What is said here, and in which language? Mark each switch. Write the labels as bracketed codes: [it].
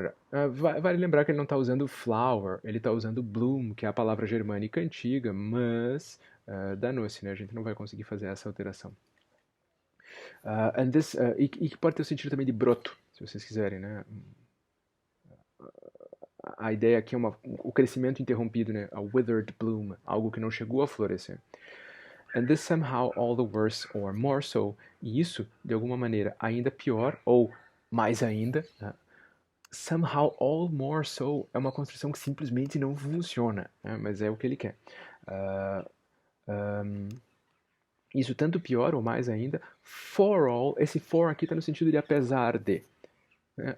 [pt] Vale lembrar que ele não está usando flower, ele está usando bloom, que é a palavra germânica antiga, mas danou-se, né? A gente não vai conseguir fazer essa alteração. E que pode ter o sentido também de broto, se vocês quiserem, né? A ideia aqui é o crescimento interrompido, né? A withered bloom, algo que não chegou a florescer. [en] And this somehow all the worse or more so. [pt] E isso, de alguma maneira, ainda pior ou mais ainda, né? [en] Somehow all more so [pt] é uma construção que simplesmente não funciona, né? Mas é o que ele quer. Isso tanto pior ou mais ainda. For all, esse for aqui está no sentido de apesar de. Né?